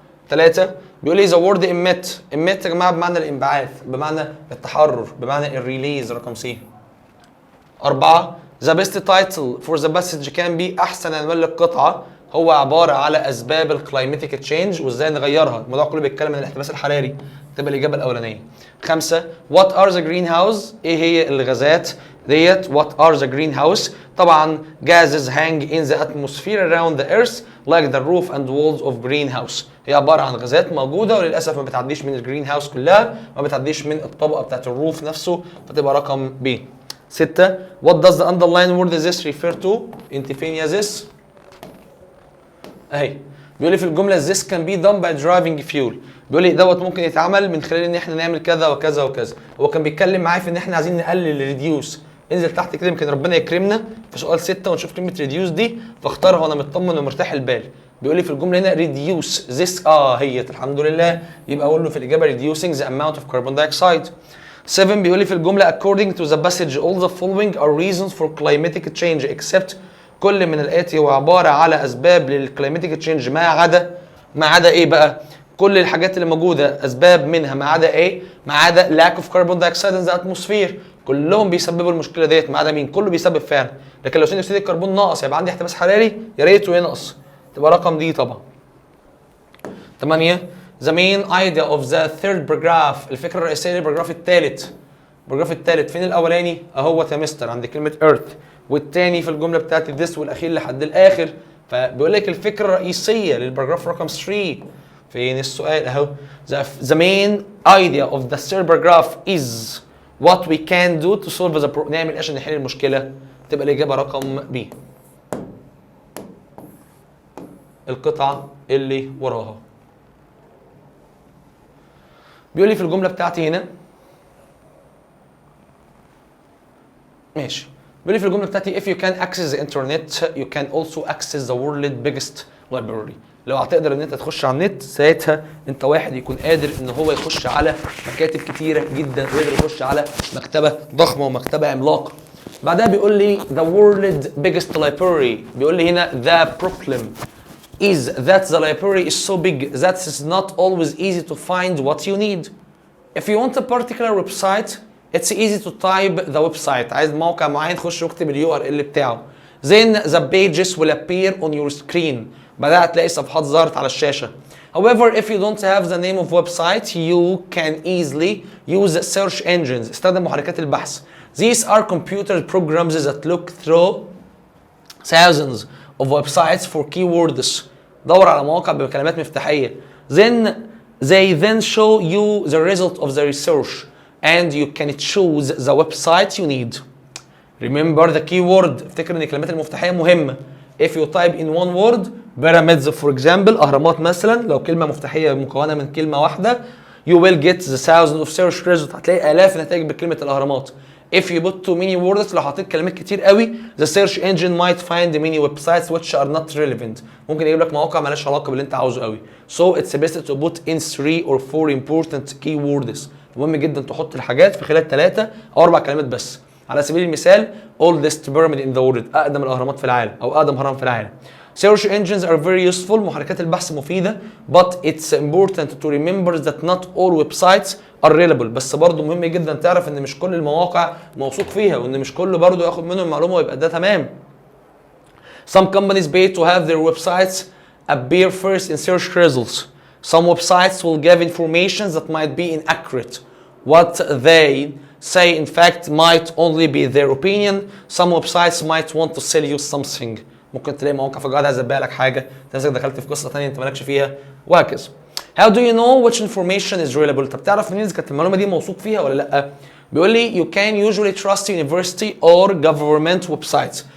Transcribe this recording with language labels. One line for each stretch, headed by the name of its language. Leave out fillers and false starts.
Arabic: 3 بيقول لي
English: the word emit
Arabic: يا جماعه بمعنى الانبعاث بمعنى التحرر بمعنى الريليز رقم سي. 4
English: the best title for the passage can be
Arabic: احسن عنوان للقطعه هو عباره على اسباب الكلايماتيك تشينج وازاي نغيرها. الموضوع كله بيتكلم عن الاحتباس الحراري. تبقى الاجابه الاولانيه.
English: 5 what are the greenhouse
Arabic: ايه هي الغازات ديت
English: what are the greenhouse طبعا gases hang in the atmosphere around the earth like the roof and walls of greenhouse.
Arabic: هي عباره عن غازات موجوده وللاسف ما بتعديش من الجرين هاوس كلها ما بتعديش من الطبقه بتاعت الروف نفسه فتبقى رقم ب.
English: 6 what does the underline word this refer to
Arabic: انت فين يا this اهي بيقول لي في الجمله
English: this can be done by driving fuel.
Arabic: بيقول لي دوت ممكن يتعمل من خلال ان احنا نعمل كذا وكذا وكذا. هو كان بيتكلم معايا في ان احنا عايزين نقلل الريديوس. انزل تحت كده يمكن ربنا يكرمنا في سؤال 6 ونشوف كلمه ريديوس دي فاختارها وانا مطمن ومرتاح البال. بيقول لي في الجمله هنا ريديوس this هي الحمد لله يبقى اقول له في الاجابه
English: reducing the amount of carbon dioxide.
Arabic: 7 بيقول لي في الجمله
English: according to the passage all the following are reasons for climatic change except
Arabic: كل من الاتي هو عباره على اسباب للكلايماتيك تشينج ما عدا ايه بقى؟ كل الحاجات اللي موجوده اسباب منها ما عدا ايه؟ ما عدا
English: lack of carbon dioxide in the atmosphere.
Arabic: كلهم بيسببوا المشكله ديت ما عدا مين؟ كله بيسبب فعلا. لكن لو ثاني اكسيد الكربون ناقص يبقى عندي احتباس حراري يا ريته ينقص. تبقى رقم دي طبعا.
English: 8 the main idea of the third paragraph
Arabic: الفكره الرئيسيه للبراجراف الثالث. البراجراف الثالث فين الاولاني؟ اهو يا مستر عند كلمه earth والثاني في الجمله بتاعت this والاخير لحد الاخر. فبيقول لك الفكره الرئيسيه للبراجراف رقم 3 فين السؤال اهو
English: the main idea of the third paragraph is what we can do to solve the problem.
Arabic: نعمل ايه عشان نحل المشكله؟ تبقى الاجابه رقم ب. القطعه اللي وراها بيقول لي في الجمله بتاعتي هنا ماشي بيقول لي في الجمله بتاعتي
English: if you can access the internet you can also access the world's biggest library.
Arabic: لو هتقدر ان انت تخش على النت ساعتها انت واحد يكون قادر ان هو يخش على مكاتب كتيره جدا ويقدر يخش على مكتبه ضخمه ومكتبه عملاقه. بعدها بيقول لي
English: the world's biggest library.
Arabic: بيقول لي هنا
English: the problem is that the library is so big that it's not always easy to find what you need. If you want a particular website it's easy to type the website.
Arabic: عايز موقع معين تخش واكتب URL بتاعه.
English: Then the pages will appear on your screen.
Arabic: بعدها هتلاقي صفحات ظهرت على الشاشة.
English: However, if you don't have the name of website, you can easily use search engines.
Arabic: استخدم محركات البحث.
English: These are computer programs that look through thousands of websites for keywords.
Arabic: دور على مواقع بكلمات مفتاحية.
English: Then they then show you the result of the research and you can choose the website you need. Remember the keyword.
Arabic: افتكر ان الكلمات المفتاحية مهمة.
English: If you type in one word pyramids for example
Arabic: أهرامات مثلا، لو كلمة مفتاحية مكونة من كلمة واحدة
English: you will get the thousands of search results.
Arabic: هتلاقي آلاف نتائج بكلمة الأهرامات.
English: If you put too many words
Arabic: لو حطيت كلمات كتير قوي
English: the search engine might find many websites which are not relevant.
Arabic: ممكن يجيب لك مواقع مالهاش علاقة باللي انت عاوزه قوي.
English: So it's best to put in 3 or 4 important keywords.
Arabic: مهم جدا تحط الحاجات في خلال 3 أو 4 كلمات بس. على سبيل المثال
English: oldest pyramid in the world
Arabic: أقدم الأهرامات في العالم أو أقدم هرم في العالم.
English: Search engines are very useful.
Arabic: محركات البحث مفيدة.
English: But it's important to remember that not all websites are reliable.
Arabic: بس برضه مهم جدا تعرف ان مش كل المواقع موثوق فيها وان مش كله برضه ياخد منه المعلومة ويبقى ده تمام.
English: Some companies pay to have their websites appear first in search results. Some websites will give information that might be inaccurate. What they say in fact might only be their opinion. Some websites might want to sell you something.
Arabic: ممكن تلاقي مواقع فجأة عايزة تبيع لك حاجة، تنسك دخلت في قصة تانية انت مالكش فيها وهكذا.
English: How do you know which information is reliable؟
Arabic: طب تعرف منين اذا كانت المعلومة دي موثوق فيها ولا لأ؟ بيقول لي
English: you can usually trust university or government websites.